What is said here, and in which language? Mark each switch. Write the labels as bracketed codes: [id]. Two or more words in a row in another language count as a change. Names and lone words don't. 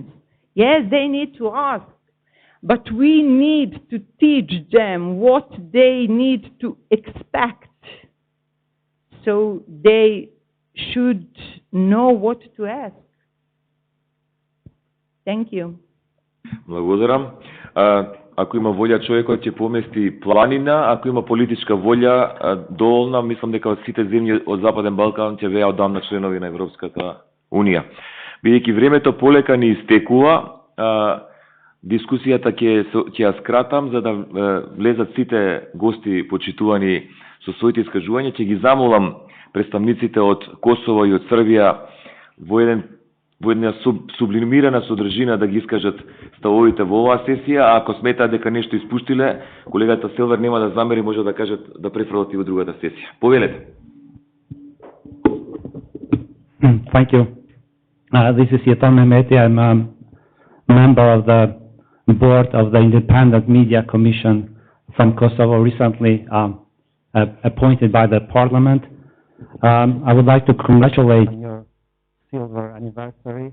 [en] Yes, they need to ask, but we need to teach them what they need to expect, so they should know what to ask. Thank you. [mk] Благодарам. Ако има волја човекот ќе помести планина, ако има политичка волја доволна, мислам дека сите земји од Западен Балкан ќе веа одамна членови на Европската Унија. Бидејќи времето полека ни истекува, дискусијата ќе ја скратам за да влезат сите гости почитувани со своите искажувања. Ќе ги замолам представниците од Косово и од Србија во една сублимирана содржина да ги искажат ставовите во оваа сесија, а ако сметаат дека нешто испуштиле, колегата Селвер нема да замери, може да кажат да префрлати во другата сесија. Повелете. [en] Thank you. This is Yetan Mehmeti. I'm a member of the board of the Independent Media Commission from Kosovo, recently appointed by the parliament. I would like to congratulate on your silver anniversary.